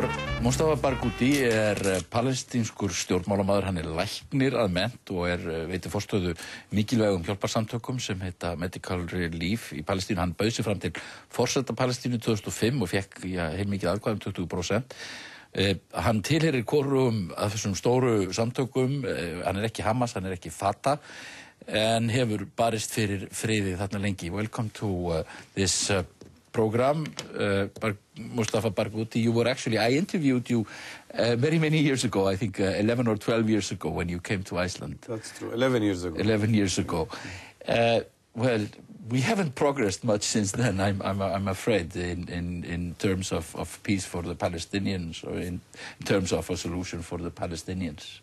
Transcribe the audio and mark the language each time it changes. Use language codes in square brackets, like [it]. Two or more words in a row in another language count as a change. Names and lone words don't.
[is] Mustafa Barghouti palestínskur stjórnmálamaður, hann læknir að mennt og veitir forstöðu mikilvægum hjálparsamtökum sem heita Medical Relief í Palestínu. Hann bauð sig fram til forseta Palestínu 2005 og fekk heilmikið atkvæði 20%. Hann tilheyrir hvorum af þessum stóru samtökum, hann ekki Hamas, hann ekki Fatah, en hefur barist fyrir friði þarna lengi. [en] Welcome to this program, Mustafa Barghouti. You were actually, I interviewed you very many years ago, I think 11 or 12 years ago when you came to Iceland. That's true, 11 years ago. 11 years ago. Well, we haven't progressed much since then, I'm afraid, in terms of peace for the Palestinians, or in terms of a solution for the Palestinians.